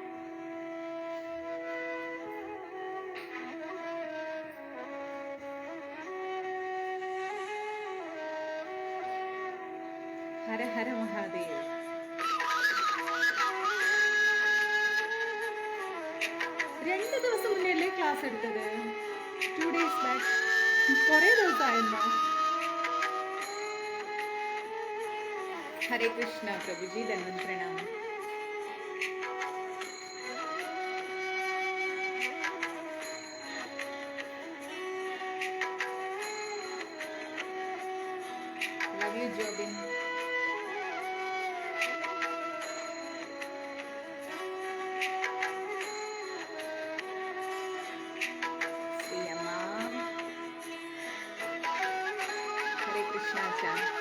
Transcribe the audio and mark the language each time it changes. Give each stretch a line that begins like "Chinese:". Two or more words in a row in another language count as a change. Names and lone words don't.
Hindi: हर हर महादेव.
Malayalam: രണ്ട് ദിവസം മുന്നേ ക്ലാസ് എടുത്തത്.
English: 2 days back.
Malayalam: കുറെ ദിവസമായിരുന്നോ?
Hindi: हरे कृष्णा प्रभु जी, दंडवत प्रणाम.
English: love you Jobin.
Hindi: हरे कृष्णा चा.